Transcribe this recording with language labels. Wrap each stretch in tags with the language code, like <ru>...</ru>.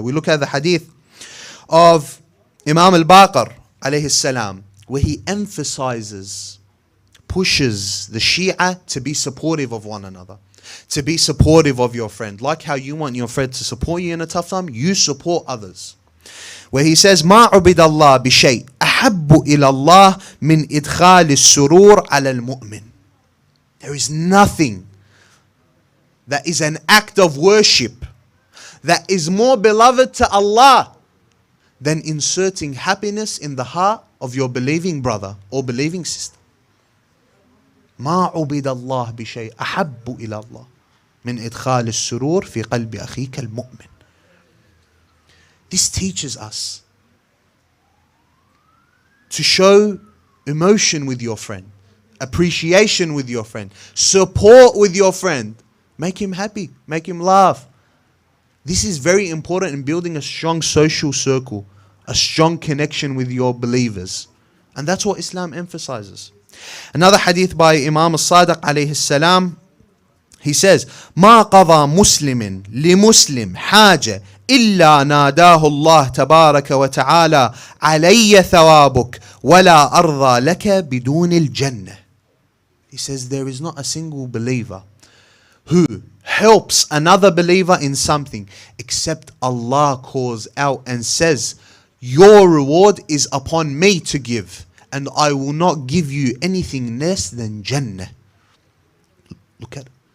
<en>We look at the hadith of Imam al-Baqir alayhi salam, where he emphasizes, pushes the Shia to be supportive of one another, to be supportive of your friend. Like how you want your friend to support you in a tough time, you support others. Where he says,</en> <ar>مَا عُبِدَ اللَّهِ بِشَيْءٍ أَحَبُّ إِلَى اللَّهِ مِنْ إِدْخَالِ السُّرُورِ عَلَى الْمُؤْمِنِ.</ar> <en>There is nothing that is an act of worship that is more beloved to Allah than inserting happiness in the heart of your believing brother or believing sister.</en> <ar>ما عبد الله بشيء أحب إلى الله من إدخال السرور في قلب أخيك المؤمن.</ar> <en>This teaches us to show emotion with your friend, appreciation with your friend, support with your friend. Make him happy, make him laugh. This is very important in building a strong social circle, a strong connection with your believers. And that's what Islam emphasizes. Another hadith by Imam al-Sadiq alayhi salam, he says,</en> <ar>ما قضى مسلم لمسلم حاجة إلا ناداه الله تبارك وتعالى علي ثوابك ولا أرضى لك بدون الجنة.</ar> <en>He says there is not a single believer who helps another believer in something except Allah calls out and says, your reward is upon me to give, and I will not give you anything less than Jannah. Look at it.</en>